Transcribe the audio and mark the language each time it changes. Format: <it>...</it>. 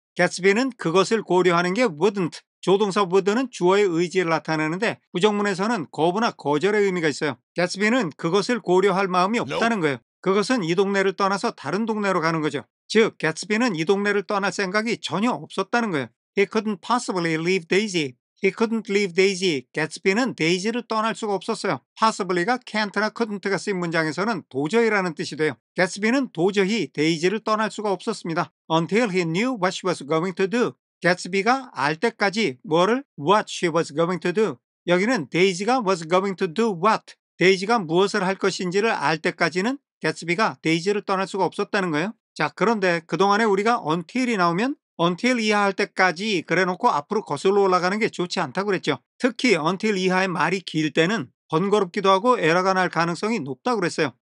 <ko>개츠비는 그것을 고려하는 게 wouldn't. 조동사 would는 주어의 의지를 나타내는데 부정문에서는 거부나 거절의 의미가 있어요. 개츠비는 그것을 고려할 마음이 없다는 거예요. 그것은 이 동네를 떠나서 다른 동네로 가는 거죠. 즉, 개츠비는 이 동네를 떠날 생각이 전혀 없었다는 거예요.</ko> <en>He couldn't possibly leave Daisy. He couldn't leave Daisy.</en> <ko>개츠비는 데이지를 떠날 수가 없었어요. possibly가 can't나 couldn't가 쓰인 문장에서는 도저히라는 뜻이 돼요. 개츠비는 도저히 데이지를 떠날 수가 없었습니다.</ko> <en>Until he knew what she was going to do.</en> <ko>개츠비가 알 때까지 뭐를?</ko> <en>What she was going to do.</en> <ko>여기는 데이지가</ko> <en>was going to do what.</en> <ko>데이지가 무엇을 할 것인지를 알 때까지는 개츠비가 데이지를 떠날 수가 없었다는 거예요. 자, 그런데 그동안에 우리가 until이 나오면 until 이하할 때까지 그래놓고 앞으로 거슬러 올라가는 게 좋지 않다고 그랬죠. 특히 until 이하의 말이 길 때는 번거롭기도 하고 에러가 날 가능성이 높다고 그랬어요.</ko>